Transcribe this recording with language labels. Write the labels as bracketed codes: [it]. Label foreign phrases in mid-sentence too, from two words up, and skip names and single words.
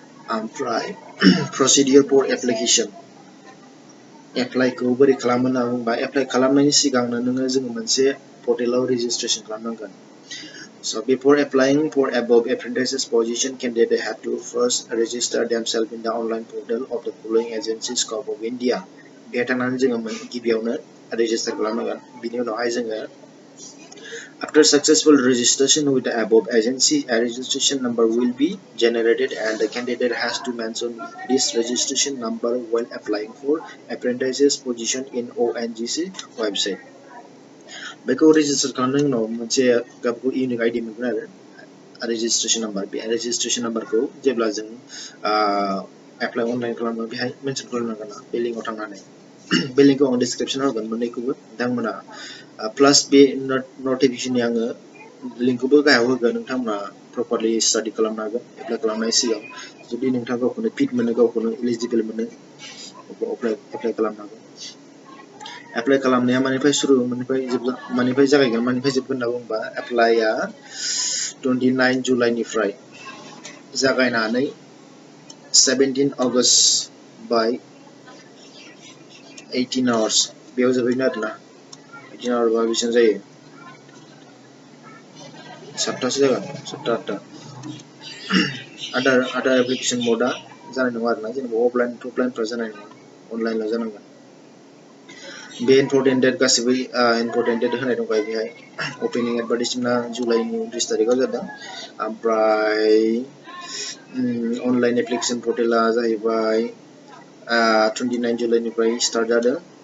[brx] ओमफ्राय [en] procedure for application apply [brx] खौ बोरै खालामो होनना बुंबा apply खालामनायनि सिगांनो नोङो जोङो मोनसे पर्टेलाव registration खालामनांगोन. [en] So before applying for above apprentices position, candidates have to first register themselves in the online portal of the following agency scope of India. [brx] बेहाय थांनानै जोङो गिबियावनो register खालामनांगोन. बिनि उनावहाय जोङो [en] after successful registration with the above agency, a registration number will be generated and the candidate has to mention this registration number while applying for apprentices position in ONGC website. [brx] बेखौ register खालामनायनि उनाव मोनसे गावखौ [en] unique ID [brx] मोनगोन आरो [en] registration number. [brx] बे [en] registration number [brx] खौ जेब्ला जों [en] apply online [brx] खालामो बेहाय mention खालामनांगोन बे लिंकआव थांनानै. बे लिंकखौ आं description होगोन मोननैखौबो नोंथांमोना प्लास बे नटिफिकेशननि आङो लिंकखौबो गाहायाव होगोन नोंथांमोना [en] properly study [brx] खालामनो हागोन एप्लाइ खालामनायनि सिगां जुदि नोंथाङा गावखौनो फिट मोनो गावखौनो एलिजिबल मोनो एप्लाइ खालामनो हागोन. एप्लाइ खालामनाया मानिफ्राय जागायगोन मानिफ्राय जोबगोन होनना बुङोबा एप्लाइआ 29 जुलाइनिफ्राय जागायनानै 17 आगस्ट by 18 hours बेयाव जोबहैगोन आरोना 18 hours बा बेसेबां जायो 7टासो जागोन 7टा 8टा आदार एप्लिकेशन मोडआ जानाय नङा आरोना जेनेबा अफलाइनफ्रा जानाय नङा अनलाइनल' जानांगोन. बे [en] important date [brx] गासिबो [en] important date [brx] होनाय दंखायो बेहाय ओपनिं एडभार्टाइजमेन्टआ जुलाइनि 30 तारिखआव जादों ओमफ्राय अनलाइन एप्लिकेशन पर्टेला जाहैबाय 29 जुलाइनिफ्राय स्टार्ट जादों.